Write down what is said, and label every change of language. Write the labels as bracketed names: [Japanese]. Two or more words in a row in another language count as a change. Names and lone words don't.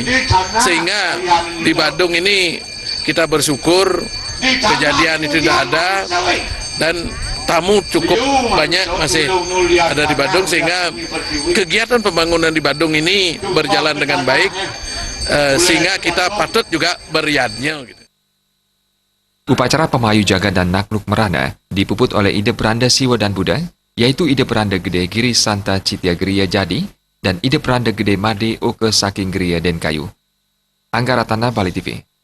[Indonesian] Sehingga di Badung ini kita bersyukur kejadian itu tidak ada dan tamu cukup banyak masih ada di Badung sehingga kegiatan pembangunan di Badung ini berjalan dengan baik sehingga kita patut juga beriadnya gitu. Upacara Pemahayu Jagat dan Nangluk Merana dipuput oleh Ide Peranda Siwa dan Buddha, yaitu Ide Peranda Gede Giri Santa Citya Griya Jadi dan Ide Peranda Gede Made Oke Saking Griya Den Kayu. Angga Ratana, Bali TV.